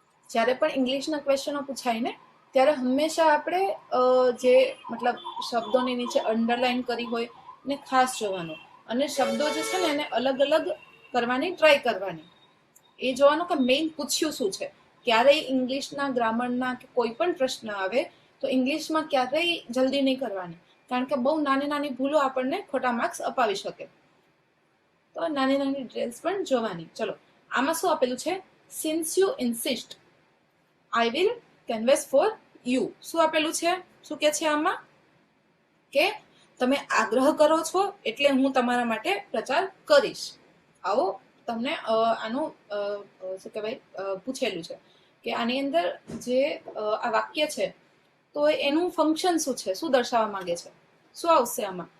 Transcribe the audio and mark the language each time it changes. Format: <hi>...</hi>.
<gu>જ્યારે પણ ઇંગ્લિશના ક્વેશ્ચનો પૂછાય ને ત્યારે હંમેશા આપણે જે મતલબ શબ્દોની નીચે અંડરલાઈન કરી હોય ને ખાસ જોવાનું, અને શબ્દો જે છે ને એને અલગ અલગ કરવાની ટ્રાય કરવાની, એ જોવાનું કે મેઇન પૂછ્યું શું છે. ક્યારેય ઇંગ્લિશના ગ્રામરના કે કોઈ પણ પ્રશ્ન આવે તો ઇંગ્લિશમાં ક્યારેય જલ્દી નહીં કરવાની, કારણ કે બહુ નાની નાની ભૂલો આપણને ખોટા માર્ક્સ અપાવી શકે. તો નાની નાની ડિટેલ્સ પણ જોવાની. ચલો આમાં શું આપેલું છે?</gu> <en>Since you insist I will canvas for you.</en> <gu>શું આપેલું છે? શું કે છે આમાં? કે તમે આગ્રહ કરો છો એટલે હું તમારા માટે પ્રચાર કરીશ. આવો તમને આનું શું કહેવાય પૂછેલું છે કે આની અંદર જે આ વાક્ય છે તો એનું ફંક્શન શું છે, શું દર્શાવવા માંગે છે, શું આવશે આમાં?</gu>